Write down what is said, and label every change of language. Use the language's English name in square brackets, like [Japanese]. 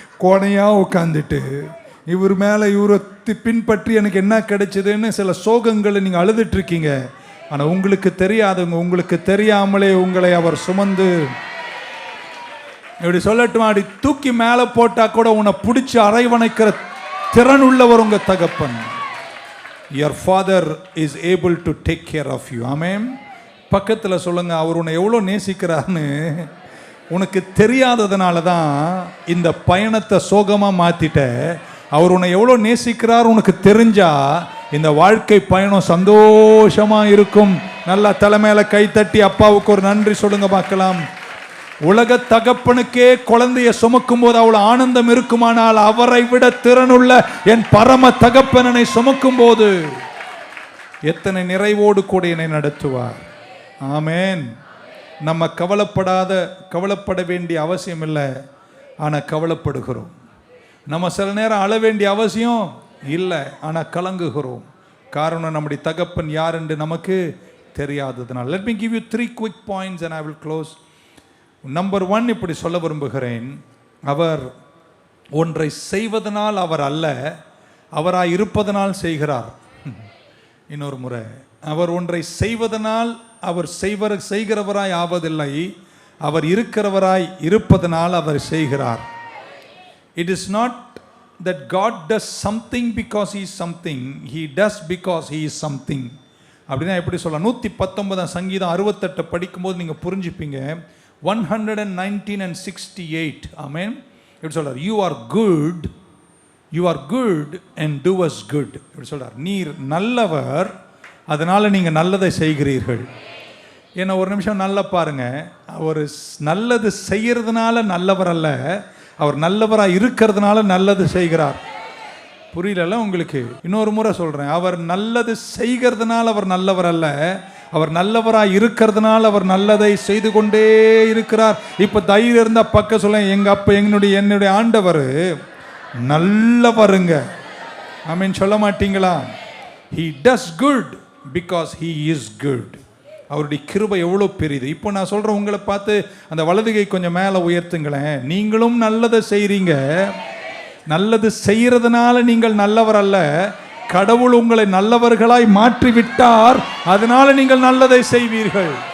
[Tamil] கோணையாக உட்காந்துட்டு இவர் மேலே இவரை பின்பற்றி எனக்கு என்ன கிடைச்சதுன்னு சில சோகங்களை நீங்கள் அழுதுட்ருக்கீங்க. ஆனால் உங்களுக்கு தெரியாதுங்க, உங்களுக்கு தெரியாமலே உங்களை அவர் சுமந்து இப்படி சொல்லட்டும், அப்படி தூக்கி மேலே போட்டால் கூட உன்னை பிடிச்சி அரைவணைக்கிற திறன் உள்ளவர் உங்கள் தகப்பன். [English] Your father is able to take care of you. [Tamil] ஆமென். பக்கத்தில் சொல்லுங்க, அவர் உன்னை எவ்வளோ நேசிக்கிறார்னு உனக்கு தெரியாததுனால தான் இந்த பயணத்தை சோகமாக மாற்றிட்ட. அவர் உன்னை எவ்வளோ நேசிக்கிறார் உனக்கு தெரிஞ்சா இந்த வாழ்க்கை பயணம் சந்தோஷமாக இருக்கும். நல்லா தலைமையில கை தட்டி அப்பாவுக்கு ஒரு நன்றி சொல்லுங்க பார்க்கலாம். உலக தகப்பனுக்கே குழந்தைய சுமக்கும் போது அவ்வளோ ஆனந்தம் இருக்குமானால் அவரை விட திறனுள்ள என் பரம தகப்பனனை சுமக்கும் போது எத்தனை நிறைவோடு கூட என்னை நடத்துவார். ஆமேன். நம்ம கவலைப்பட வேண்டிய அவசியம் இல்லை, ஆனால் கவலைப்படுகிறோம். நம்ம சில நேரம் அழ வேண்டிய அவசியம் இல்லை, ஆனால் கலங்குகிறோம். காரணம் நம்முடைய தகப்பன் யார் என்று நமக்கு தெரியாததுனால். [English] Let me give you 3 quick points and I will close. Number 1, [Tamil] இப்படி சொல்ல விரும்புகிறேன். அவர் ஒன்றை செய்வதனால் அவர் அல்ல, அவராய் இருப்பதனால் செய்கிறார். இன்னொரு முறை, அவர் ஒன்றை செய்வதனால் அவர் செய்கிறவராய் ஆவதில்லை, அவர் இருக்கிறவராய் இருப்பதனால் அவர் செய்கிறார். [English] It is not that God does something because he is something, he does because he is something. [Tamil] அப்படின்னா எப்படி சொல்லலாம்? 119 சங்கீதம் 68 படிக்கும்போது நீங்கள் புரிஞ்சுப்பீங்க. [English] 119 and 68. Amen. [Tamil] இப்படி சொல்றார், [English] you are good and do us good. [Tamil] இப்படி சொல்றார், நீர் நல்லவர், அதனால நீங்கள் நல்லதை செய்கிறீர்கள். ஏன்னா ஒரு நிமிஷம் நல்லா பாருங்க, அவர் நல்லது செய்யறதுனால நல்லவர் அல்ல, அவர் நல்லவராக இருக்கிறதுனால நல்லது செய்கிறார். புரியல உங்களுக்கு? இன்னொரு முறை சொல்றேன், அவர் நல்லது செய்கிறதுனால அவர் நல்லவர் அல்ல, அவர் நல்லவராக இருக்கிறதுனால அவர் நல்லதை செய்து கொண்டே இருக்கிறார். இப்போ தைரியம் இருந்தால் பக்கம் சொல்ல, எங்கள் அப்பா என்னுடைய ஆண்டவர் நல்லவருங்க. ஆமீன் சொல்ல மாட்டீங்களா? [English] He does good because he is good. [Tamil] அவருடைய கிருபை எவ்வளோ பெரியது. இப்போ நான் சொல்கிறேன், உங்களை பார்த்து அந்த வலதுகை கொஞ்சம் மேலே உயர்த்துங்களேன். நீங்களும் நல்லதை செய்கிறீங்க. நல்லது செய்கிறதுனால நீங்கள் நல்லவர் அல்ல, கடவுள் உங்களை நல்லவர்களாய் மாற்றி விட்டார், அதனால நீங்கள் நல்லதை செய்வீர்கள்.